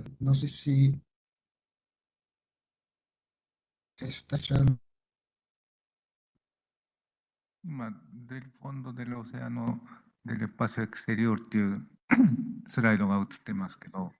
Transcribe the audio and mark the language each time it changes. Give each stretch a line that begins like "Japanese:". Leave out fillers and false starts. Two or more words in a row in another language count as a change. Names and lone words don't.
Spanish: No sé si está escuchando. Del fondo del océano, del espacio exterior
Japanese: っていうスライドが映ってますけど、